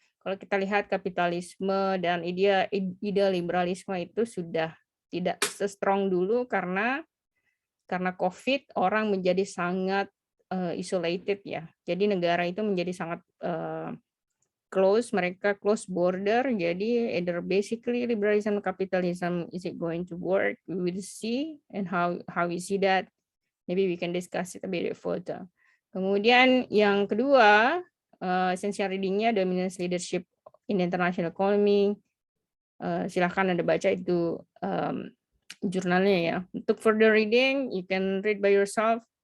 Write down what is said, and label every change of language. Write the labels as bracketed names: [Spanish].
[Indonesian] Kalau kita lihat kapitalisme dan ide liberalisme itu sudah tidak se-strong dulu karena COVID orang menjadi sangat isolated ya. Jadi negara itu menjadi sangat mereka [English] close border, [Indonesian] jadi [English] either basically liberalism, capitalism, is it going to work? We will see, and how we see that, maybe we can discuss it a bit further. [Indonesian] Kemudian yang kedua, essential readingnya [English] dominance leadership in international economy. [Indonesian] Silahkan Anda baca itu jurnalnya ya. Untuk [English] further reading, you can read by yourself.